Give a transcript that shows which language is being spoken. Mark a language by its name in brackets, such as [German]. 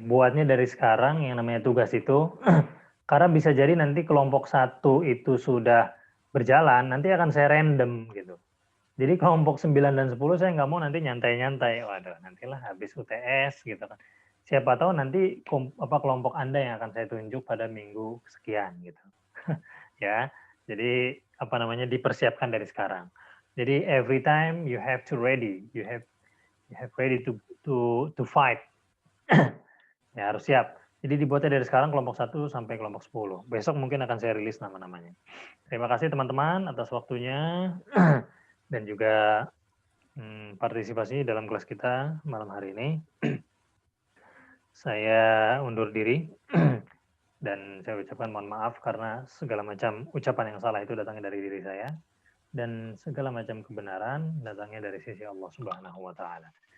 [Indonesian] Buatnya dari sekarang yang namanya tugas itu karena bisa jadi nanti kelompok 1 itu sudah berjalan, nanti akan saya random gitu. Jadi kelompok 9 dan 10 saya nggak mau nanti nyantai-nyantai. Waduh, nantilah habis UTS gitu kan. Siapa tahu nanti kelompok Anda yang akan saya tunjuk pada minggu sekian gitu. Ya. Jadi dipersiapkan dari sekarang. [English] Jadi every time you have to ready, you have ready to fight. [Indonesian] Ya, harus siap. Jadi dibuatnya dari sekarang kelompok 1 sampai kelompok 10. Besok mungkin akan saya rilis nama-namanya. Terima kasih teman-teman atas waktunya dan juga partisipasi dalam kelas kita malam hari ini. Saya undur diri dan saya ucapkan mohon maaf karena segala macam ucapan yang salah itu datangnya dari diri saya dan segala macam kebenaran datangnya dari sisi Allah Subhanahu wa taala.